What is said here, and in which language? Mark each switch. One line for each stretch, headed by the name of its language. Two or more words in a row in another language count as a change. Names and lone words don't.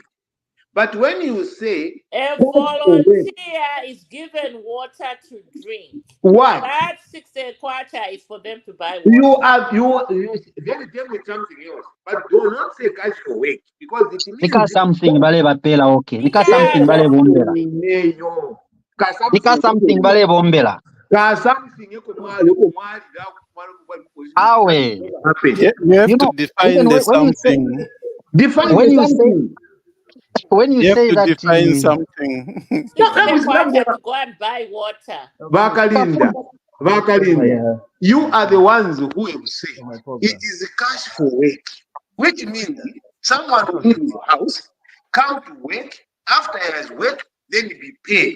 English: But when you say a volunteer is given water to drink, what? That 60 kwacha is for them to buy water. You then tell me something else. But do not say cash for work because it means because something
Bemba: bale bapela
English: okay. Because something
Bemba: bale bombela.
English: Because something
Bemba: bale bombela. Awe.
English: You have to define the something. When you say that define something. To go and buy water. Vakalinda, you are the ones who have said it is cash for work, which means someone will leave his house, come to work, after he has worked, then he be paid.